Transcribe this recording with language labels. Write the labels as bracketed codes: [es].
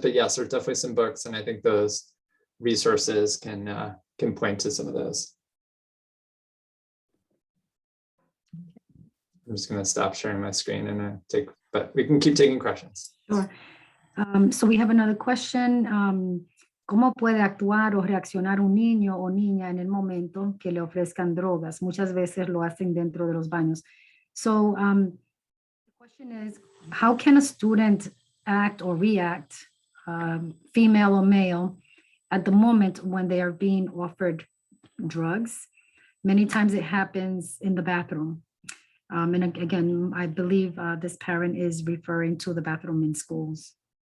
[en] But yes, there's definitely some books, and I think those resources can point to some of those. I'm just going to stop sharing my screen and but we can keep taking questions. Sure. So we have another question. [es] ¿Cómo puede actuar o reaccionar un niño o niña en el momento que le ofrezcan drogas? Muchas veces lo hacen dentro de los baños. [en] So the question is, how can a student act or react, female or male, at the moment when they are being offered drugs? Many times it happens in the bathroom. And again, I believe this parent is referring to the bathroom in schools.